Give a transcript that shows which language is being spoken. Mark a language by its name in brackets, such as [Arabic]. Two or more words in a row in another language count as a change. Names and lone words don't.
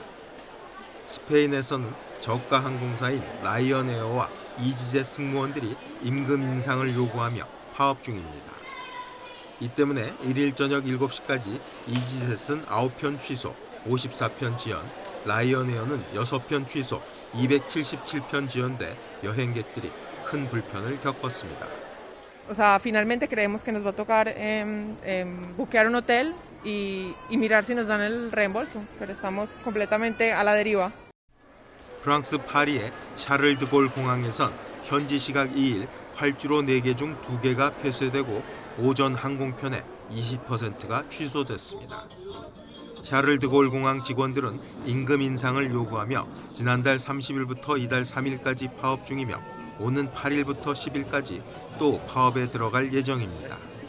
[Korean] 스페인에서는 저가 항공사인 라이언에어와 이지젯 승무원들이 임금 인상을 요구하며 파업 중입니다. 이 때문에 1일 저녁 7시까지 이지젯은 9편 취소, 54편 지연, 라이언에어는 6편 취소, 277편 지연돼 여행객들이 큰 불편을 겪었습니다. [Spanish] O sea, finalmente creemos que nos va a tocar buquear un hotel y mirar si nos dan el reembolso, pero estamos completamente a la deriva. [Korean] 프랑스 파리의 샤를 드골 공항에선 현지 시각 2일 활주로 4개 중 2개가 폐쇄되고 오전 항공편의 20%가 취소됐습니다. 샤를 드골 공항 직원들은 임금 인상을 요구하며 지난달 30일부터 이달 3일까지 파업 중이며 오는 8일부터 10일까지 또 파업에 들어갈 예정입니다.